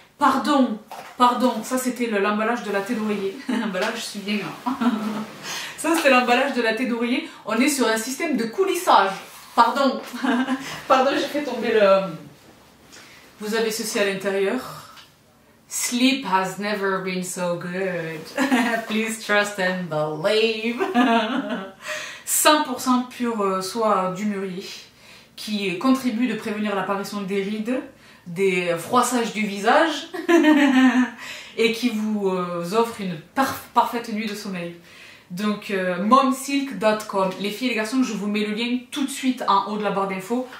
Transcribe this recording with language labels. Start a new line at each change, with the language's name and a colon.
French: Pardon, ça c'était l'emballage de la tête d'oreiller. L'emballage, je suis bien là. Ça c'était l'emballage de la tête d'oreiller. On est sur un système de coulissage. Pardon, j'ai fait tomber le... Vous avez ceci à l'intérieur.
English: Sleep has never been so good. Please trust and believe.
French: 100% pure soie du mûrier qui contribue de prévenir l'apparition des rides, des froissages du visage et qui vous offre une parfaite nuit de sommeil. Donc momsilk.com, les filles et les garçons, je vous mets le lien tout de suite en haut de la barre d'infos.